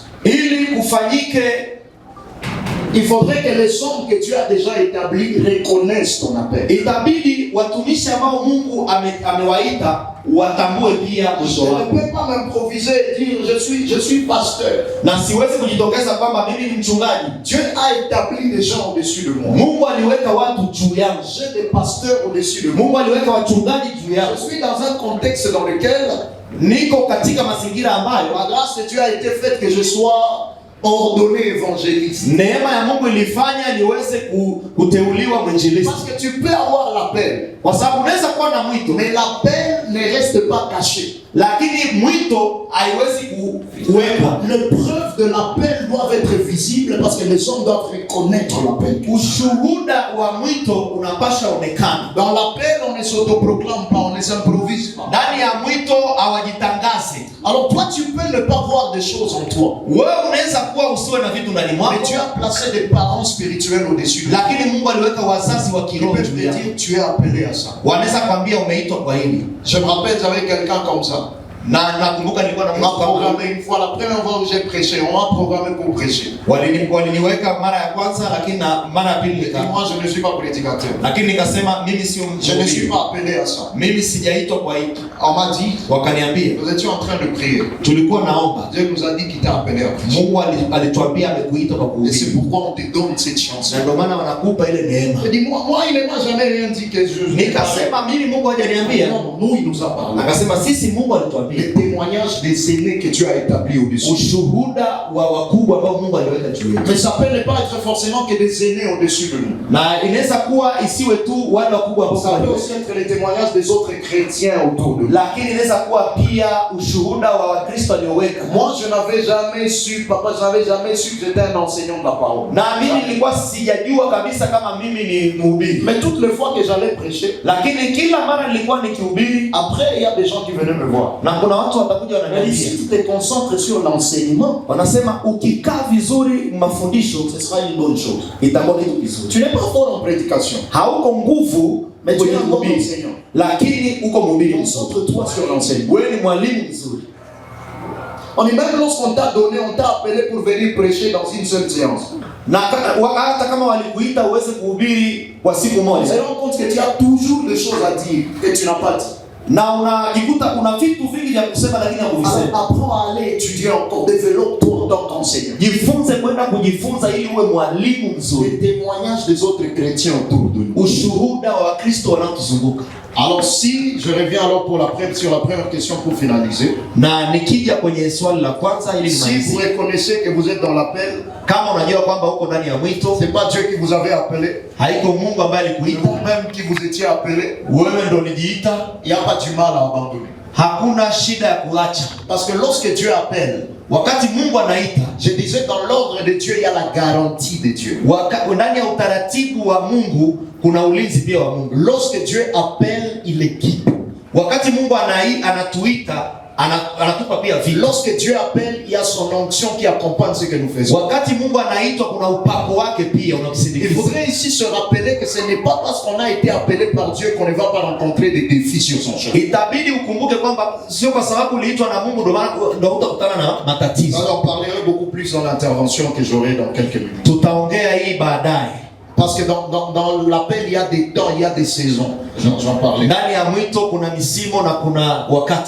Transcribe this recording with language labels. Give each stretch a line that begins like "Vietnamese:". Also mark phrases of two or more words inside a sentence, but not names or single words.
Swahili: ili kufanyike,
French: Il faudrait que les hommes que tu as déjà établis reconnaissent ton appel.
Swahili: itabidi watumishi ambao Mungu amewaita watambue pia
French: Je
Swahili: mwito wako.
French: ne peux pas m'improviser et dire je suis pasteur.
Swahili: Na siwezi kujitokeza kwamba mimi ni mchungaji.
French: Dieu a établi des gens au-dessus de moi.
Swahili: Mungu aliweka watu juu yangu.
French: J'ai des pasteurs au-dessus de moi.
Swahili: Mungu aliweka wachungaji juu yangu.
French: Je suis dans un contexte dans lequel
Swahili: Niko katika mazingira ambayo
French: la grâce de Dieu a été faite que je sois ordonné évangéliste.
Swahili: neema ya Mungu ilifanya niweze kuteuliwa mwinjilisti.
French: Parce que tu peux avoir l'appel,
Swahili: Kwa sababu unaweza kuwa na mwito,
French: mais l'appel ne reste pas caché.
Swahili: lakini mwito haiwezi kuwekwa.
French: Les preuves de l'appel doivent être visibles parce que les hommes doivent reconnaître l'appel.
Swahili: Ushuhuda wa mwito unapasha onekana.
French: Dans l'appel, on ne s'autoproclame pas, on ne s'improvise pas.
Swahili: Ndani ya mwito hawajitangaze.
French: Alors toi, tu peux ne pas voir des choses en toi.
Swahili: Wewe unaweza kuwa usiwe na vitu ndani
French: Mais
Swahili: mwako,
French: tu as placé des parents spirituels au-dessus de toi.
Swahili: lakini Mungu aliweka wazazi wa
French: Ils
Swahili: kiroho
French: peuvent
Swahili: juu
French: te
Swahili: yako.
French: dire, tu es appelé à ça.
Swahili: Wanaweza kwambia umeitwa kwa hili.
French: Je me rappelle, j'avais quelqu'un comme ça.
Swahili: Na nakumbuka nilikuwa na
French: On
Swahili: mtu
French: m'a
Swahili: kama
French: programmé une fois, la première fois où j'ai prêché, on m'a programmé pour prêcher.
Swahili: waliniweka mara ya kwanza, lakini na mara ya pili
French: Et moi, je ne suis pas prédicateur.
Swahili: lakini nikasema mimi sio
French: Je ne suis
Swahili: mchungaji.
French: pas appelé à ça.
Swahili: Mimi sijaitwa kwa hiki.
French: On m'a dit,
Swahili: Wakaniambia
French: nous étions en train de prier.
Swahili: tulikuwa naomba.
French: Dieu nous a dit qu'il t'a appelé à prêcher.
Swahili: Mungu alituambia amekuita kwa
French: Et c'est
Swahili: kuhubiri.
French: pourquoi on te donne cette chance.
Swahili: Na ndio maana wanakupa ile neema.
French: Je dis, moi, il ne m'a jamais rien dit que je...
Swahili: Nikasema mimi Mungu hajaniambia.
French: Non, nous, il nous a parlé.
Swahili: Akasema sisi Mungu alituambia.
French: Les témoignages des aînés que Dieu a établis au-dessus.
Swahili: Ushuhuda wa wakubwa ambao Mungu aliweka juu yetu.
French: Mais ça peut ne pas être forcément que des aînés au-dessus de nous.
Swahili: Na inaweza kuwa isiwe tu wale wakubwa ambao
French: Ça peut aussi être les témoignages des autres chrétiens autour de nous.
Swahili: lakini inaweza kuwa pia ushuhuda wa Wakristo walioweka.
French: Moi, je n'avais jamais su, papa, je n'avais jamais su que j'étais un enseignant de la parole.
Swahili: Na mimi nilikuwa sijajua kabisa kama mimi ni mhubiri.
French: Mais toutes les fois que j'allais prêcher,
Swahili: Lakini kila mara nilikuwa nikihubiri,
French: après, il y a des gens qui venaient me voir.
Swahili: na kuna watu watakuja
French: Mais
Swahili: wananiambia,
French: si tu te concentres sur l'enseignement,
Swahili: wanasema ukikaa vizuri mafundisho
French: ce sera une bonne chose.
Swahili: itakuwa kitu kizuri.
French: Tu n'es pas fort en prédication,
Swahili: Hauko nguvu
French: mais tu es
Swahili: kwenye
French: un bon
Swahili: kuhubiri,
French: enseignant.
Swahili: lakini uko mhubiri mzuri.
French: Concentre-toi sur l'enseignement.
Swahili: Wewe ni mwalimu mzuri.
French: On dit même lorsqu'on t'a donné, on t'a appelé pour venir prêcher dans une seule séance.
Swahili: Na hata kama walikuita uweze kuhubiri kwa siku
French: On
Swahili: moja,
French: se rend compte que tu as toujours des choses à dire que tu n'as pas dit.
Swahili: na unajikuta una vitu vingi vya kusema lakini hakuvisema.
French: Alors apprends à aller étudier encore, développe-toi en tant qu'enseignant.
Swahili: Jifunze kwenda kujifunza ili uwe mwalimu mzuri.
French: Les témoignages des autres chrétiens autour de nous.
Swahili: Ushuhuda wa Wakristo wanaotuzunguka.
French: Alors si je reviens alors sur la première question pour finaliser.
Swahili: Na nikija kwenye swali la kwanza ili
French: Si vous
Swahili: nimalizie,
French: reconnaissez que vous êtes dans l'appel,
Swahili: kama unajua kwamba uko ndani ya mwito,
French: c'est pas Dieu qui vous avait appelé,
Swahili: haiko Mungu ambaye
French: c'est
Swahili: alikuita,
French: vous-même qui vous étiez appelé,
Swahili: wewe ndo ulijiita,
French: il n'y a pas du mal à abandonner.
Swahili: hakuna shida ya kuacha.
French: Parce que lorsque Dieu appelle,
Swahili: Wakati Mungu anaita,
French: je disais dans l'ordre de Dieu, il y a la garantie de Dieu.
Swahili: ndani ya utaratibu wa Mungu kuna ulinzi pia wa Mungu.
French: Lorsque Dieu appelle, il équipe.
Swahili: Wakati Mungu anatuita, anatupa pia vitu.
French: Lorsque Dieu appelle, il y a son onction qui accompagne ce que nous faisons.
Swahili: Wakati Mungu anaitwa kuna upako wake pia
French: Il
Swahili: unamsindikiza.
French: faudrait ici se rappeler que ce n'est pas parce qu'on a été appelé par Dieu qu'on ne va pas rencontrer des défis sur son chemin.
Swahili: Itabidi ukumbuke kwamba sio kwa sababu uliitwa na Mungu ndio utakutana na matatizo.
French: Alors, on parlerai beaucoup plus dans l'intervention que j'aurai dans quelques minutes.
Swahili: Tutaongea hii baadaye.
French: Parce que dans l'appel, il y a des temps, il y a des saisons. J'en parlais.
Swahili: Ndani ya mwito kuna misimo na kuna wakati.